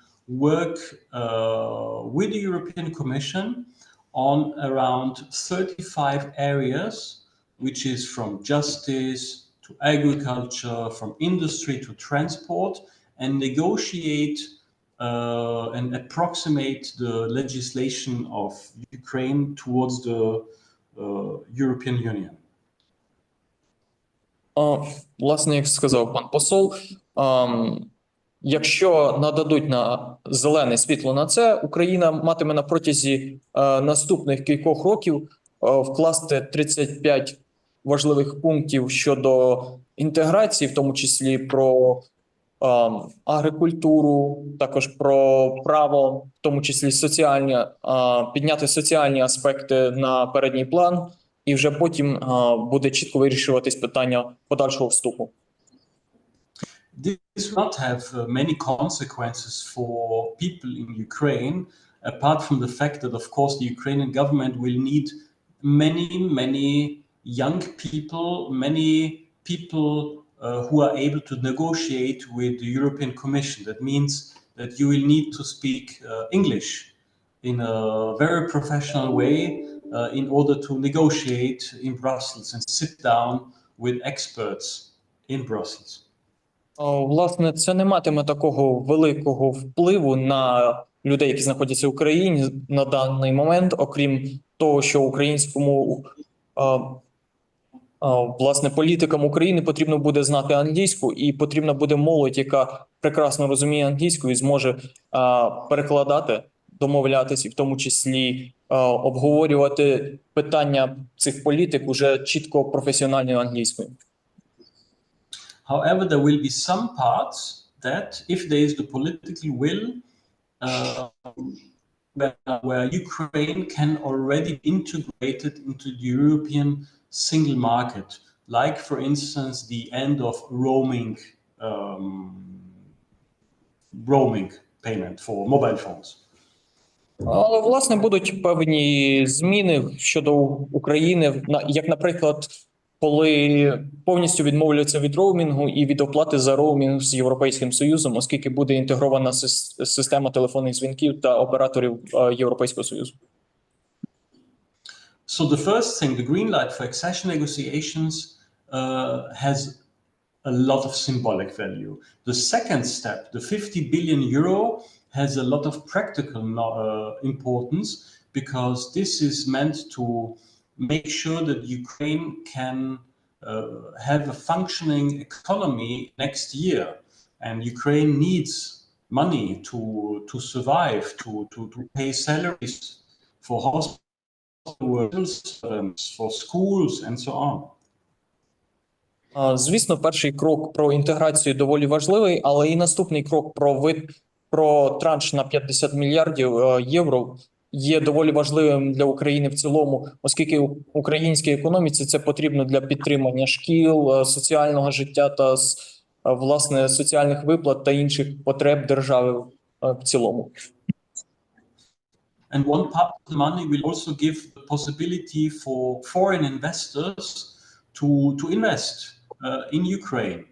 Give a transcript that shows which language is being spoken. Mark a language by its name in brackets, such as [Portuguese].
[English] work with the European Commission on around 35 areas, which is from justice to agriculture, from industry to transport, and negotiate and approximate the legislation of Ukraine towards the European Union. [Ukrainian] Власне, як сказав пан посол, якщо нададуть на зелене світло на це, Україна матиме на протязі наступних кількох років вкласти 35 важливих пунктів щодо інтеграції, в тому числі про агрикультуру, також про право, в тому числі соціальні, підняти соціальні аспекти на передній план, і вже потім буде чітко вирішуватись питання подальшого вступу. [English] This will not have many consequences for people in Ukraine, apart from the fact that, of course, the Ukrainian government will need many young people, many people who are able to negotiate with the European Commission. That means that you will need to speak English in a very professional way in order to negotiate in Brussels and sit down with experts in Brussels. [Ukrainian] Власне, це не матиме такого великого впливу на людей, які знаходяться в Україні на даний момент, окрім того, що українському власне політикам України потрібно буде знати англійську, і потрібна буде молодь, яка прекрасно розуміє англійську і зможе перекладати, домовлятися, і в тому числі обговорювати питання цих політик уже чітко професіональною англійською. [English] However, there will be some parts that, if there is the political will, where Ukraine can already be integrated into the European single market, like, for instance, the end of roaming payment for mobile phones. [Ukrainian] Але, власне, будуть певні зміни щодо України, як, наприклад, коли повністю відмовляться від роумінгу і від оплати за роумінг з Європейським Союзом, оскільки буде інтегрована система телефонних дзвінків та операторів Європейського Союзу. [English] So the first thing, the green light for accession negotiations has a lot of symbolic value. The second step, the 50 billion euro, has a lot of practical importance, because this is meant to make sure that Ukraine can have a functioning economy next year. And Ukraine needs money to survive, to pay salaries for hospitals, for schools, and so on. [Ukrainian] Звісно, перший крок про інтеграцію доволі важливий, але і наступний крок про транш на 50 мільярдів євро є доволі важливим для України в цілому, оскільки українській економіці це потрібно для підтримання шкіл, соціального життя та, власне, соціальних виплат та інших потреб держави в цілому. [English] And one part of the money will also give the possibility for foreign investors to invest in Ukraine.